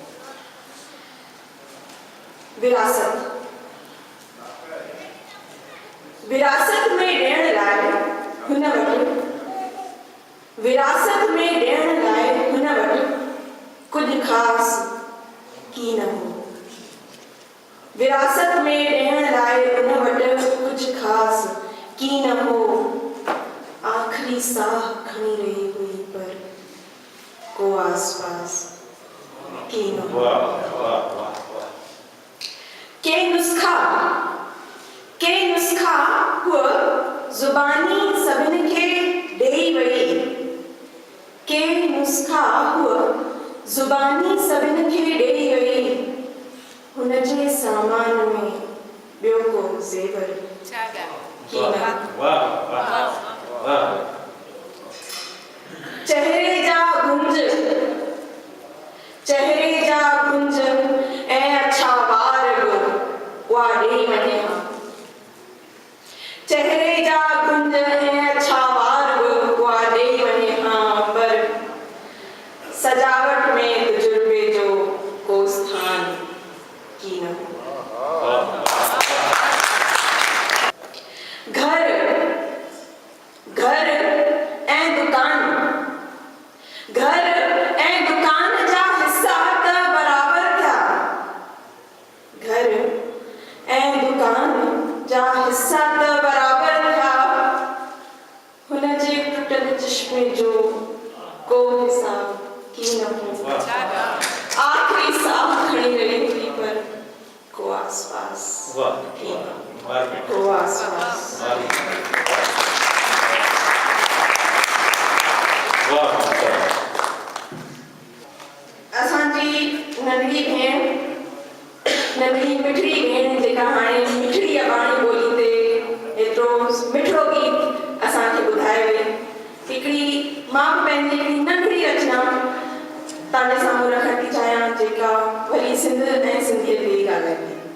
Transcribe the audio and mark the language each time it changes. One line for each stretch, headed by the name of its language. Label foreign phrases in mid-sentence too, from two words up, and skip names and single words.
Sindhi: विरासत विरासत में ॾियण लाइ हुन वटि, विरासत में ॾियण लाइ हुन वटि कुझु ख़ासि की न हो। विरासत में ॾियण लाइ हुन वटि कुझु ख़ासि की न हो। आख़िरी साह खणी रही हुई पर को आस पास की न हो। के नुस्खा हुआ ज़ुबानी सभिनी खे ॾेई वई। के नुस्खा हुआ ज़ुबानी सभिनि खे ॾेई वई हुनजे सामान में ॿियो को ज़ेवर वाह वाह वाह चेहरे जा गुंज ऐं अछा वार बि उहा ॾेई वञे हा चेहरे जा गुंज ऐं अछा वार बि उहा ॾेई वञे हा पर सजावट में तजुर्बे जो को स्थान की न घर ऐं दुकान जा हिस्सा त बराबर थिया घर ऐं दुकान जा हिस्सा त बराबर थिया हुनजे टुटल चश्मे जो को हिसाब की न हो आखिरी साह खणी रही हुई पर को आसपास की न को आसपास असांजी नंढी मिठड़ी भेण जेका हाणे मिठड़ी अबाणी ॿोली ते एतिरो मिठड़ो गीत असांखे ॿुधाए वई हिकिड़ी मां बि पंहिंजी हिकिड़ी नंढड़ी रचना तव्हांजे साम्हूं रखण थी चाहियां जेका वरी सिंध ऐं सिंधीअ ते ॻाल्हाईंदी